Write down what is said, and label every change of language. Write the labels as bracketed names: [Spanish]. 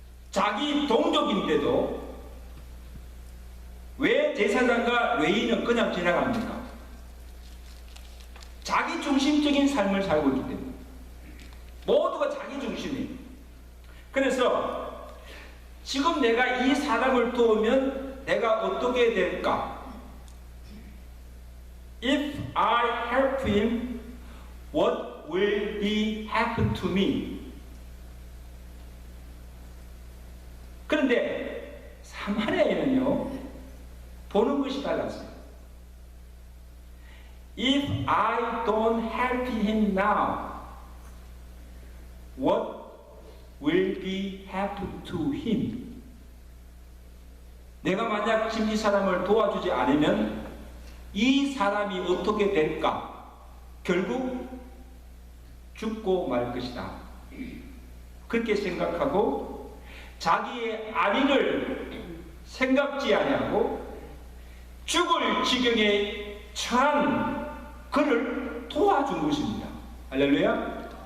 [Korean] 자기 동족인데도 왜 제사장과 레위인은 그냥 지나갑니까? 자기 중심적인 삶을 살고 있기 때문에 모두가 자기 중심이에요. 그래서 지금 내가 이 사람을 도우면 내가 어떻게 될까? [English] If I help him, what will be happen to me? [Korean] 그런데 사마리아인은요 보는 것이 달랐어요. [English] If I don't help him now, what will be happen to him? [Korean] 내가 만약 지금 이 사람을 도와주지 않으면 이 사람이 어떻게 될까? 결국 죽고 말 것이다. 그렇게 생각하고 자기의 안위를 생각지 아니하고 죽을 지경에 처한 그를 도와준 것입니다. 할렐루야.